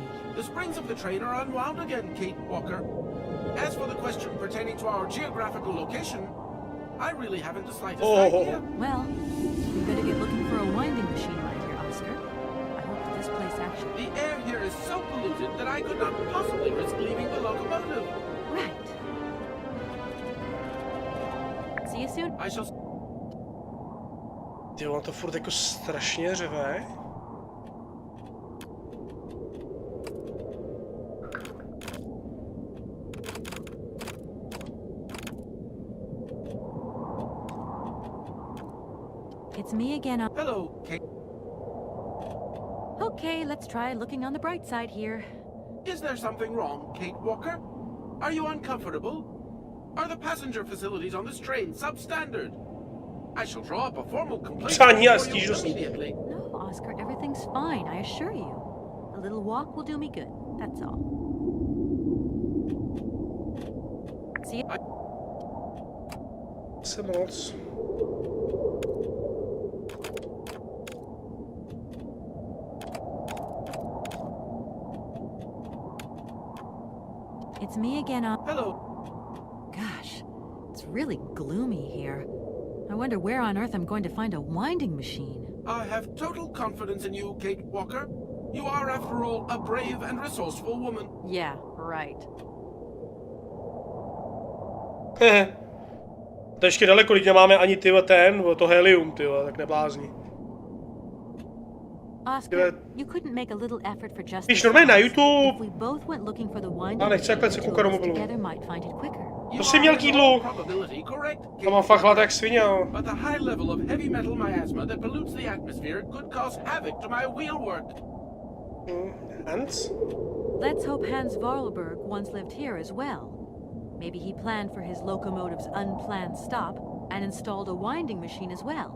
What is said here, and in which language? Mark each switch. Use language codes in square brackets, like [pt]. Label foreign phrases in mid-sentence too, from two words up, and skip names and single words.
[en] The springs of the train are unwound again, Kate Walker. As for the question pertaining to our geographical location, I really haven't the slightest idea. Well, we better get looking for a winding machine right here, Oscar. I hope that this place actually... The air here is so polluted that I could not possibly risk leaving the locomotive. Right. See you soon. I shall... [cs] Ty, on to furt jako strašně řeve. [en] It's me again. Hello, Kate. Okay, let's try looking on the bright side here. Is there something wrong, Kate Walker? Are you uncomfortable? Are the passenger facilities on this train substandard? I shall draw up a formal complaint for you immediately. No, Oscar, everything's fine, I assure you. A little walk will do me good, that's all. See you. [cs] Se moc. [en] It's me again. Hello. Gosh, it's really gloomy here. I wonder where on earth I'm going to find a winding machine. I have total confidence in you, Kate Walker. You are, after all, a brave and resourceful woman. Yeah, right. [cs] To ještě daleko, když nemáme ani to helium, tak neblázni. [en] Oscar, you couldn't make a little effort for justice. [cs] Když normálně na YouTube. [en] If we both went looking for the winding [cs] Já nechci takhle se koukat do mobilu. [en] together might find it quicker. [cs] To jsi měl k jídlu. To mám fakt hlad jak svině. [en] But the high level of heavy metal miasma that pollutes the atmosphere could cause havoc to my wheelwork. Hans? Let's hope Hans Vorarlberg once lived here as well. Maybe he planned for his locomotive's unplanned stop and installed a winding machine as well.